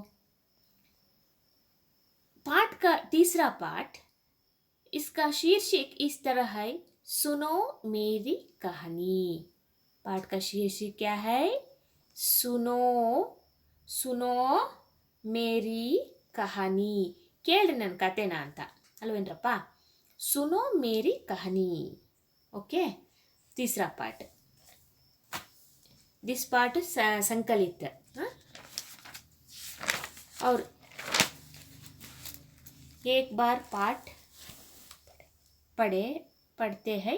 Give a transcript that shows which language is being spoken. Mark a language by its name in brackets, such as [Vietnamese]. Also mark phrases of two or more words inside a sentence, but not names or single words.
[Hindi] पाठ का तीसरा पाठ, इसका शीर्षक इस तरह है, सुनो मेरी कहानी। पाठ का शीर्षक क्या है? सुनो सुनो मेरी कहानी. [Kannada] ಕೇಳ್ರಿ ನನ್ನ ಕತೆನ ಅಂತ ಅಲ್ವೇನ್ರಪ್ಪ? [Hindi] सुनो मेरी कहानी. ओके, तीसरा पाठ. दिस पाठ संकलित. और एक बार पाठ पढ़ते हैं.